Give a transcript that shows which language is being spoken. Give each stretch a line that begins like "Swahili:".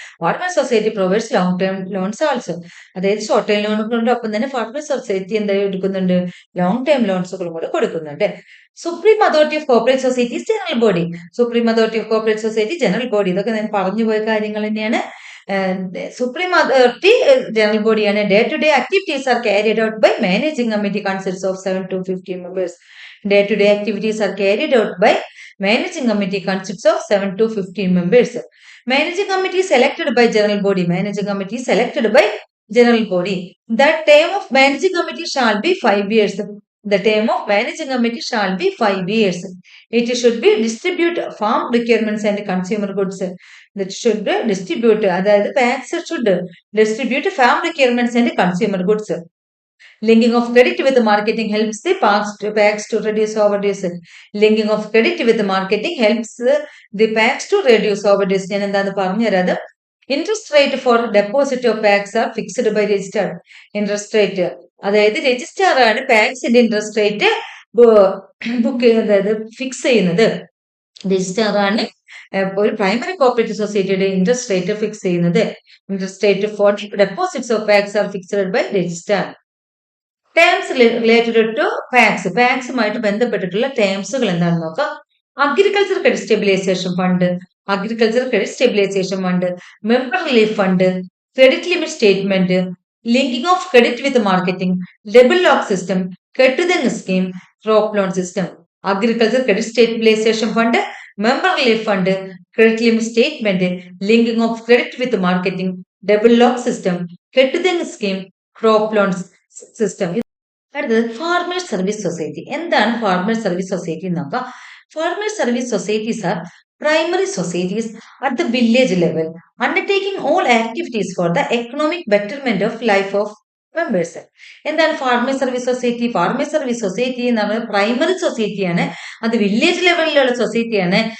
English: Farmer society provides long term loans also.
Malayalam: അതായത് short time ലോണുകളുടെ ഒപ്പം തന്നെ ഫാർമർ സൊസൈറ്റി എന്താ എടുക്കുന്നുണ്ട്, ലോങ് ടേം ലോൺസുകളും കൂടെ കൊടുക്കുന്നുണ്ട്.
English: Supreme authority of cooperative societies general body. Supreme authority of cooperative society general body,
Malayalam: ഇതൊക്കെ ഞാൻ പറഞ്ഞു പോയ കാര്യങ്ങൾ തന്നെയാണ്. സുപ്രീം അതോറിറ്റി ജനറൽ ബോഡിയാണ്.
English: Day to day activities are carried out by managing committee consists of 7 to 15 members. Day-to-day activities are carried out by managing committee consists of 7 to 15 members. Managing committee is selected by general body. Managing committee is selected by general body. The term of managing committee shall be 5 years. The term of managing committee shall be 5 years. It should be distribute farm requirements and consumer goods. That should distribute, അതായത് PAX should distribute farm requirements and consumer goods. Linking of credit with marketing helps the PAX to reduce overdues. Linking of credit with marketing helps the PAX to reduce overdues.
Malayalam: ഞാൻ എന്താണ് പറഞ്ഞു തരാത്.
English: Interest rate for deposit of PACS are fixed by register.
Malayalam: Interest rate അതായത് registrar ആണ് പാക്സിന്റെ interest rate book അതായത് fix ചെയ്യുന്നത്. Registrar ആണ് ഒരു primary cooperative സൊസൈറ്റിയുടെ ഇൻട്രസ്റ്റ് റേറ്റ് ഫിക്സ് ചെയ്യുന്നത്.
English: Interest rate for deposits of PACS are fixed by registrar. Terms related to PACS,
Malayalam: പാക്സുമായിട്ട് ബന്ധപ്പെട്ടിട്ടുള്ള ടേംസുകൾ എന്താണെന്ന് നോക്കാം.
English: Agriculture credit stabilisation fund, agriculture credit stabilisation fund, member relief fund, credit limit statement, linking of credit with marketing, double lock system, കെട്ടുതെങ്ങ് scheme, crop loan system. Agriculture credit stabilisation fund, member relief fund, credit limit statement, linking of credit with marketing, double lock system, കെട്ടുതെങ്ങ് scheme, crop loan system.
Malayalam: അടുത്തത് farmers service society. എന്താണ് farmers service society എന്ന് നോക്കാം.
English: Farmers service societies are primary societies at the village level undertaking all activities for the economic betterment of life of members.
Malayalam: എന്താണ് farmers service society? Farmers service society എന്ന് പറഞ്ഞാൽ primary സൊസൈറ്റിയാണ്. അത് village ലെവലിലുള്ള സൊസൈറ്റിയാണ്.